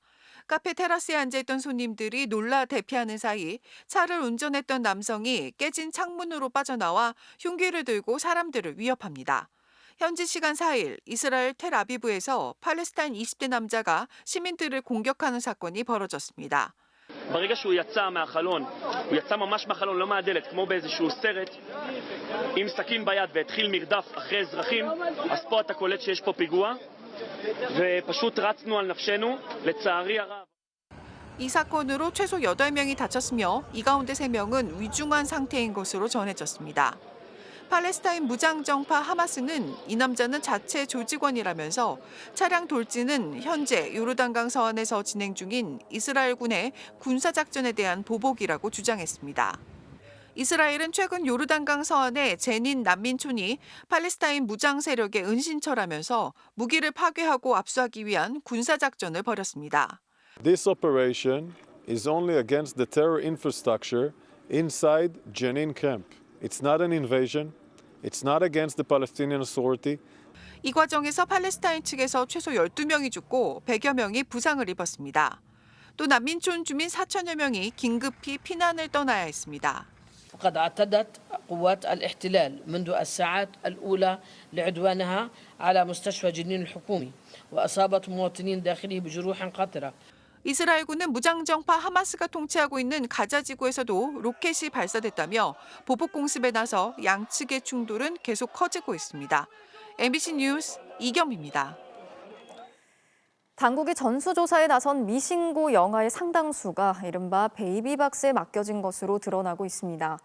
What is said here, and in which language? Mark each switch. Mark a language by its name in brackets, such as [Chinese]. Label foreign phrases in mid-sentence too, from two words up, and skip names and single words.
[Korean] 카페 테라스에 앉아있던 손님들이 놀라 대피하는 사이 차를 운전했던 남성이 깨진 창문으로 빠져나와 흉기를 들고 사람들을 위협합니다. 현지 시간 4일 이스라엘 텔아비브에서 팔레스타인 20대 남자가 시민들을 공격하는 사건이 벌어졌습니다. [Hebrew] ברגע שהוא יצא מהחלון, הוא יצא ממש מהחלון, לא מהדלת, כמו באיזשהו סרט, עם סכין ביד והתחיל מרדף אחרי אזרחים, אז פה אתה קולט שיש פה פיגוע, ופשוט רצנו על נפשנו, לצערי הרב. [Korean] 이 사건으로 최소 8명이 다쳤으며 이 가운데 3명은 위중한 상태인 것으로 전해졌습니다. 팔레스타인 무장정파 하마스는 이 남자는 자체 조직원이라면서 차량 돌진은 현재 요르단강 서안에서 진행 중인 이스라엘군의 군사작전에 대한 보복이라고 주장했습니다. 이스라엘은 최근 요르단강 서안의 제닌 난민촌이 팔레스타인 무장 세력의 은신처라면서 무기를 파괴하고 압수하기 위한 군사작전을 벌였습니다. [English] This operation is only against the terror infrastructure inside Jenin camp. It's not an invasion. It's not against the Palestinian Authority. [Korean] 이 과정에서 팔레스타인 측에서 최소 12명이 죽고 100여 명이 부상을 입었습니다. 또 난민촌 주민 4천여 명이 긴급히 피난을 떠나야 했습니다. [Arabic] فقد اعتدت قوات الاحتلال منذ الساعات الأولى لعدوانها على مستشفى جنين الحكومي وأصابت مواطنين داخله بجروح قاتلة. [Korean] 이스라엘군은 무장정파 하마스가 통치하고 있는 가자 지구에서도 로켓이 발사됐다며 보복 공습에 나서 양측의 충돌은 계속 커지고 있습니다. MBC 뉴스 이겸입니다. 당국이 전수조사에 나선 미신고 영아의 상당수가 이른바 베이비박스에 맡겨진 것으로 드러나고 있습니다.